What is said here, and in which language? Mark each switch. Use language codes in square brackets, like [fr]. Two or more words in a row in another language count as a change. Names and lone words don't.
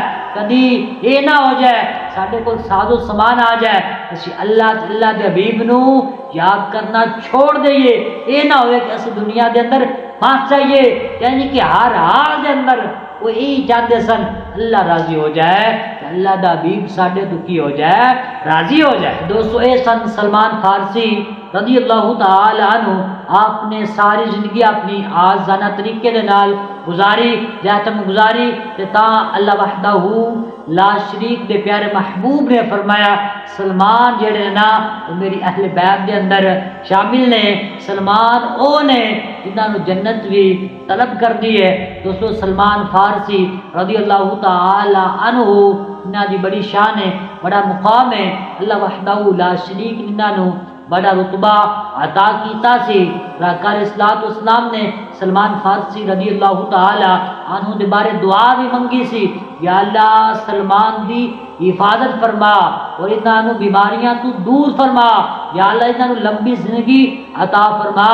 [pa] کدی یہ نہ ہو جائے ساڈے کول ساز و سامان آ جائے اسی اللہ دے حبیب نو یاد کرنا چھوڑ دئیے، یہ نہ ہوئے کہ اسی دنیا دے اندر پھنس جائیے، یعنی کہ ہر حال دے اندر وہ یہی چاہتے سن اللہ راضی ہو جائے، اللہ دا حبیب ساڈے تو کی ہو جائے راضی ہو جائے۔ دوستو اے سن سلمان فارسی [ar] رضی اللہ تعالی عنہ، [pa] آپ نے ساری زندگی اپنی آزانہ طریقے دے نال گزاری تے تاں [ar] اللہ وحدہ لا شریک [pa] دے پیارے محبوب نے فرمایا سلمان جڑے نا وہ میری اہل بیت دے اندر شامل نے، سلمان او نے جنہاں نو جنت بھی طلب کر دی ہے۔ دوستو سلمان فارسی [ar] رضی اللہ تعالی عنہ [pa] انہاں دی بڑی شان ہے، بڑا مقام ہے، [ar] اللہ وحدہ لا شریک [pa] انہاں نو بڑا رتبہ عطا کیتا سی۔ راکار اسلام نے سلمان فارسی [ar] رضی اللہ تعالی عنہ [pa] دے بارے دعا بھی منگی سی، [ar] یا اللہ [pa] سلمان دی حفاظت فرما اور انہاں نو بیماریاں تو دور فرما، [ar] یا اللہ [pa] انہاں نو لمبی زندگی عطا فرما۔